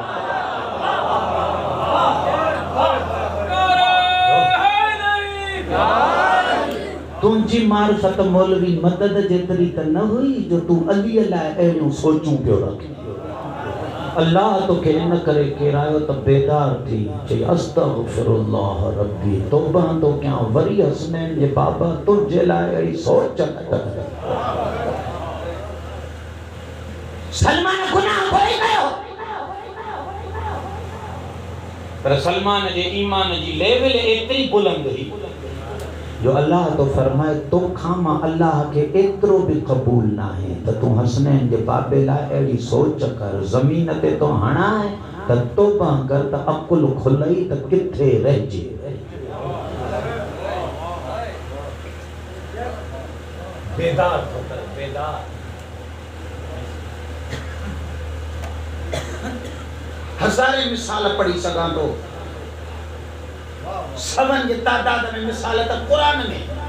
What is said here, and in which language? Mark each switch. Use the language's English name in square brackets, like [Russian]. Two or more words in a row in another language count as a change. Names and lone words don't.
[Sindhi] तुंहिंजी मारिफत मौलवी मदद जेतिरी त न हुई जो तूं अली लाइ अहिड़ियूं सोचूं पियो रख। अल्लाह तोखे इन करे केरायो त बेदार थी चई [Arabic] أستغفر الله ربي, [Sindhi] तौबा तो क्या वरी हसनैन जे बाबा तुझे लाइ अहिड़ी सोच न कर। सलमान गुनाह कोई कयो, पर सलमान जे ईमान जी लेवल एतिरी बुलंद हुई जो अल्लाह तो फरमाए तो खामा अल्लाह के एतिरो भी कबूल ना है त तू हसनैन जे बाबे लाइ अहिड़ी सोच कर, ज़मीन ते तो हणाए त तौबा कर त अकुल खुलई त किथे रहिजी। बेदार थो कर, बेदार। हज़ारे मिसाल पढ़ी सघां थो, सवन जी तादाद में मिसाल त कुरान में।